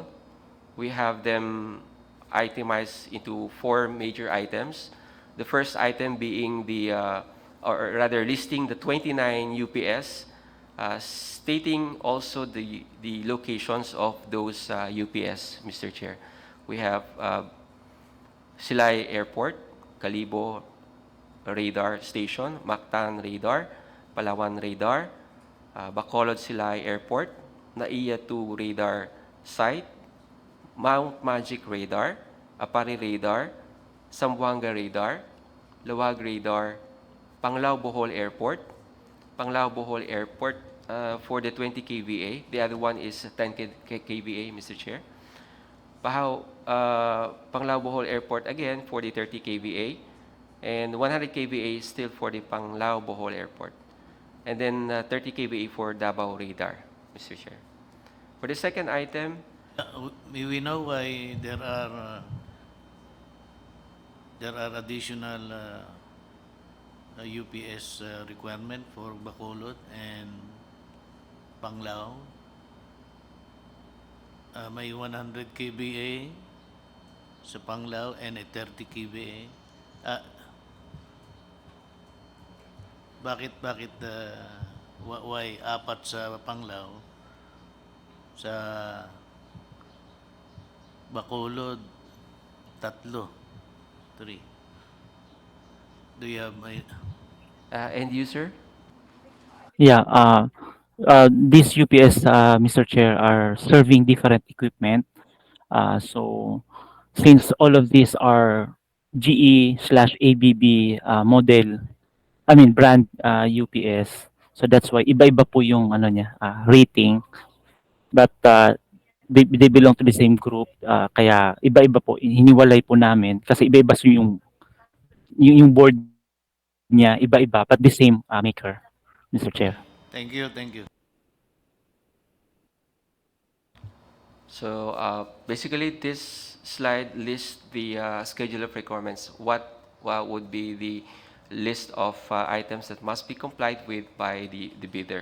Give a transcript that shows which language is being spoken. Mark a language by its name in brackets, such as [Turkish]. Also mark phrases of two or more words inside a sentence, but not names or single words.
[English] We have them itemized into 4 major items. The first item being or rather listing the 29 UPS, stating also the locations of those UPS, Mr. Chair. We have Silay Airport, Calibo Radar Station, Mactan Radar, Palawan Radar, Bacolod Silay Airport, Naiya 2 Radar Site, Mount Magic Radar, Apari Radar, Zamboanga Radar, Luwag Radar, Panglao Bohol Airport, Panglao Bohol Airport for the 20 kVA. The other one is 10 kVA, Mr. Chair. Panglao Bohol Airport again for the 30 kVA. And 100 kVA is still for the Panglao Bohol Airport. And then 30 kVA for Davao Radar, Mr. Chair. For the second item, We know why there are additional UPS requirement for Bacolod and Panglao. [Filipino] May 100 kVA sa Panglao [English] and a 30 kVA. [Filipino] Bakit why apat sa Panglao? Sa Bacolod, 3. 3. [English] Do you have my... End user? Yeah, these UPS, Mr. Chair, are serving different equipment. So since all of these are GE/ABB model, I mean brand UPS, so that's why [Filipino] iba-iba po yung ano niya, [English] rating. But they belong to the same group, [Filipino] kaya iba-iba po, hiniwalay po namin kasi iba-iba yung board niya, iba-iba [English] but the same maker, Mr. Chair. Thank you, thank you. So basically, this slide lists the schedule of requirements. What would be the list of items that must be complied with by the bidder?